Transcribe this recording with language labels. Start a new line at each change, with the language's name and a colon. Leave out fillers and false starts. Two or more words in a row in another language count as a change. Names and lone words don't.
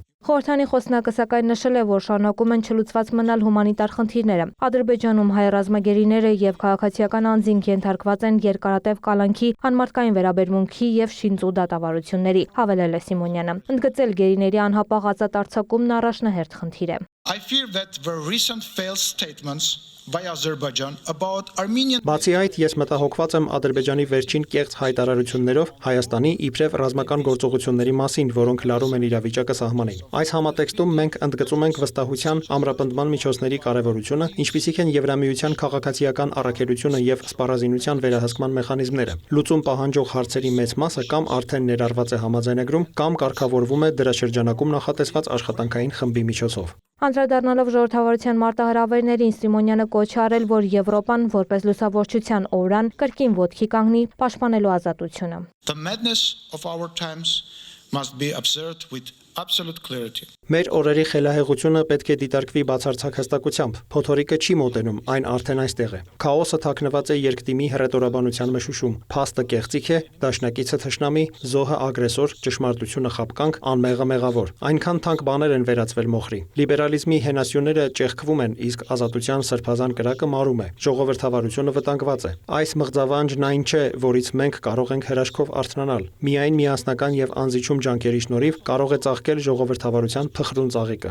Armenian: Խորհրդանի խոսնակը սակայն նշել է, որ շարունակում են չլուծված մնալ հումանիտար խնդիրները։ Ադրբեջանում հայ ռազմագերիները եւ քաղաքացիական անձինք ենթարկված են երկարատև կալանքի, անմարդկային վերաբերմունքի եւ շինծու դատավարությունների, հավելել է Սիմոնյանը։ Ընդգծել գերիների անհապաղ արձակումն առաջնահերթ խնդիր է։
English: I fear that the recent failed statements by Azerbaijan about Armenian.
Armenian: Բացի այդ, ես մտահոգված եմ Ադրբեջանի վերջին կեղծ հայտարարություններով Հայաստանի իբրև ռազմական գործողությունների մասին, որոնք լարում են իրավիճակը սահմանին։ Այս համատեքստում մենք ընդգծում ենք վստահության, ամրապնդման միջոցների կարևորությունը, ինչպիսիք են Եվրամիության քաղաքացիական առաքելությունը եւ սպառազինության վերահսկման մեխանիզմները։ Լուծում պահանջող հարցերի մեծ մասը կամ արդեն ներառված է համաձայնագրում, կամ կարգավորվում է դրա շրջանակում նախատեսված աշխատանքային խմբի միջոցով։ Անդրադառնալով ժողովրդավարության մարտահրավերներին, Սիմոնյանը կոչ է արել, որ Եվրոպան որպես լուսավորչության օրրան կրկին ոտքի կանգնի պաշտպանելու ազատությունը։
English: The madness of our times must be observed with absolute clarity.
Armenian: Մեր օրերի խելահեղությունը պետք է դիտարկվի բացարձակ հստակությամբ։ Փոթորիկը չի մոտենում, այն արդեն այստեղ է։ Քաոսը թաքնված է երկդիմի հռետորաբանության մշուշում։ Փաստը կեղծիք է, դաշնակիցը թշնամի, զոհը ագրեսոր, ճշմարտությունը խաբկանք, անմեղը մեղավոր։ Այնքան թանկ բաներ են վերածվել մոխրի։ Լիբերալիզմի հենասյուները ճեղքվում են, իսկ ազատության սրբազան կրակը մարում է։ Ժողովրդավարությունը վտանգված է։ Այս մղձավանջն այն չէ, որից մենք կարող ենք հրաշքով արթնանալ։ Միայն միասնական եւ անզիջում ջանքերի շնորհիվ կարող է ծաղկել ժողովրդավարության փխրուն ծաղիկը։